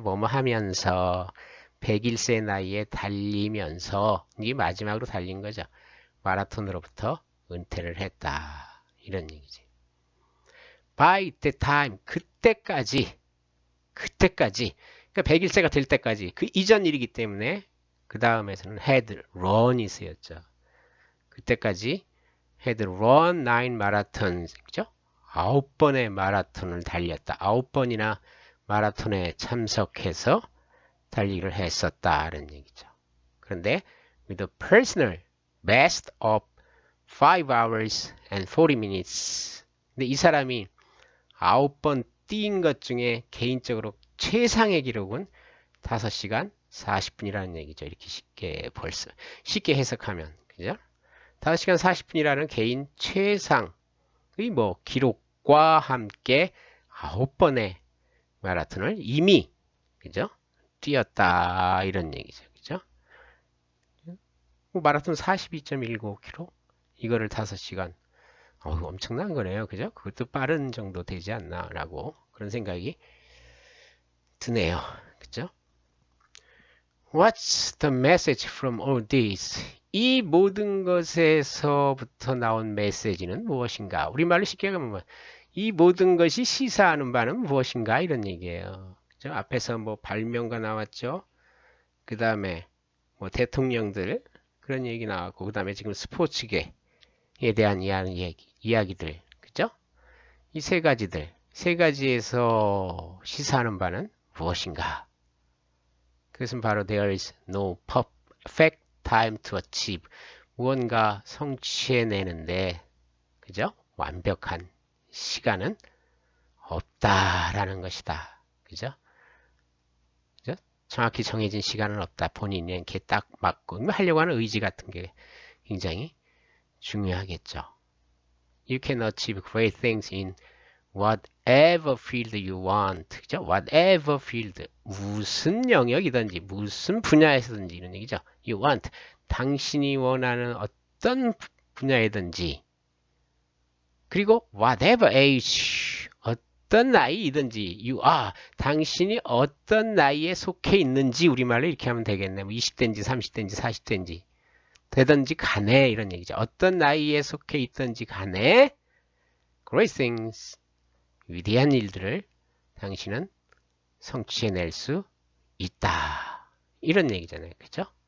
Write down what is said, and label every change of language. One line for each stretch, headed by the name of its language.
Korean: 뭐뭐 하면서 101세 나이에 달리면서 이게 마지막으로 달린 거죠. 마라톤으로부터 은퇴를 했다. 이런 얘기지.
English: By the time
Korean: 그때까지 그러니까 101세가 될 때까지 그 이전 일이기 때문에 그 다음에서는 had run이 쓰였죠. 그때까지
English: had run 9 marathons 그죠?
Korean: 9번의 마라톤을 달렸다. 9번이나 마라톤에 참석해서 달리기를 했었다는 얘기죠. 그런데
English: with a personal best of 5 hours and 40 minutes.
Korean: 근데 이 사람이 9번 뛴 것 중에 개인적으로 최상의 기록은 5시간 40분이라는 얘기죠. 이렇게 쉽게 해석하면 그죠? 5시간 40분이라는 개인 최상의 기록과 함께 9번의 마라톤을 이미 그죠? 뛰었다 이런 얘기죠. 그죠? 마라톤 42.195km 이거를 5시간 엄청난 거네요. 그죠? 그것도 빠른 정도 되지 않나 라고 그런 생각이 드네요. 그죠?
English: What's the message from all this?
Korean: 이 모든 것에서부터 나온 메시지는 무엇인가? 우리말로 쉽게 하면 이 모든 것이 시사하는 바는 무엇인가? 이런 얘기예요. 그죠? 앞에서 발명가 나왔죠. 그 다음에 대통령들 그런 얘기 나왔고 그 다음에 지금 스포츠계에 대한 이야기들 그죠? 이 세 가지에서 시사하는 바는 무엇인가? 그것은 바로
English: there is no perfect time to achieve.
Korean: 무언가 성취해내는데 그죠? 완벽한 시간은 없다라는 것이다. 그죠? 그죠? 정확히 정해진 시간은 없다. 본인에게 딱 맞고 하려고 하는 의지 같은 게 굉장히 중요하겠죠.
English: You can achieve great things in whatever field you want.
Korean: 그죠?
English: Whatever field.
Korean: 무슨 영역이든지, 무슨 분야에서든지 이런 얘기죠.
English: You want.
Korean: 당신이 원하는 어떤 분야이든지. 그리고
English: whatever age.
Korean: 어떤 나이이든지
English: you are.
Korean: 당신이 어떤 나이에 속해 있는지 우리말로 이렇게 하면 되겠네. 20대인지 30대인지 40대인지. 되든지 간에 이런 얘기죠. 어떤 나이에 속해 있든지 간에
English: great things.
Korean: 위대한 일들을 당신은 성취해낼 수 있다. 이런 얘기잖아요. 그죠?